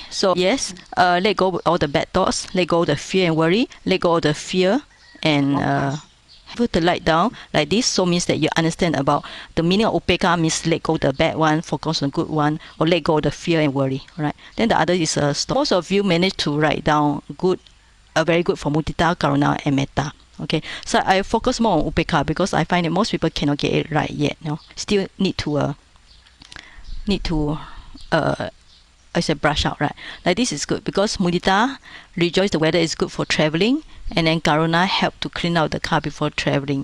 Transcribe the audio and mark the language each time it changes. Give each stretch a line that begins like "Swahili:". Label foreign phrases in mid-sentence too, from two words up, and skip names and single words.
English: So yes, let go all the bad thoughts, let go the fear and worry, let go the fear, and put the light down like this. So means that you understand about the meaning of upeka means let go the bad one, focus on the good one, or let go the fear and worry. Right. Then the other is a stop. Most of you managed to write down good, very good for
Pali: mudita, karuna,
English: and metta. Okay, so I focus more on upeka because I find that most people cannot get it right yet. No, still need to I said brush out, right? Like this is good because mudita rejoice the weather is good for traveling, and then karuna help to clean out the car before traveling.